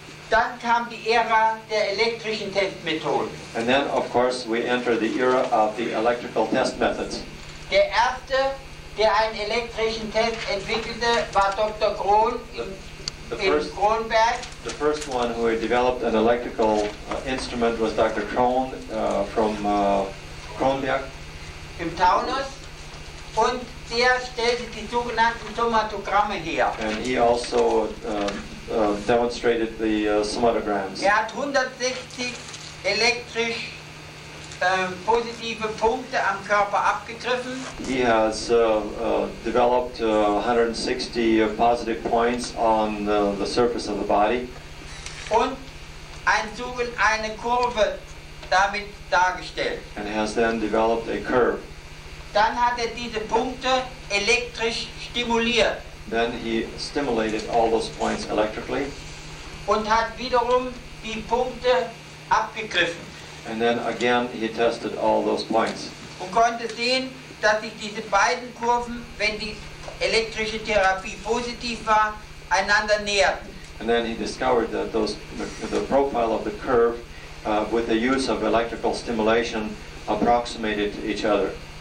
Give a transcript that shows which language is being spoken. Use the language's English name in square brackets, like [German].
[German] Dann kam die Ära der elektrischen Testmethoden. [English] And then, of course, we enter the era of the electrical test methods. [German] Der erste, der einen elektrischen Test entwickelte, war Dr. Krohn in Kronberg. [English] The first one who had developed an electrical instrument was Dr. Krohn from Kronberg. [German] Im Taunus, und der stellte die sogenannten Somatogramme her. [English] And he also demonstrated the somatograms. [German] Er hat 160 elektrisch positive Punkte am Körper abgegriffen [English] He has developed 160 positive points on the surface of the body. [German] und eine Kurve damit dargestellt. [English] And has then developed a curve. [German] Dann hat er diese Punkte elektrisch stimuliert [English] Then he stimulated all those points electrically, [German] und hat wiederum die Punkte abgegriffen [English] and then again he tested all those points. [German] und konnte sehen, dass sich diese beiden Kurven, wenn die elektrische Therapie positiv war, einander näherten. [English] And then he discovered that the profile of the curve with the use of electrical stimulation approximated each other.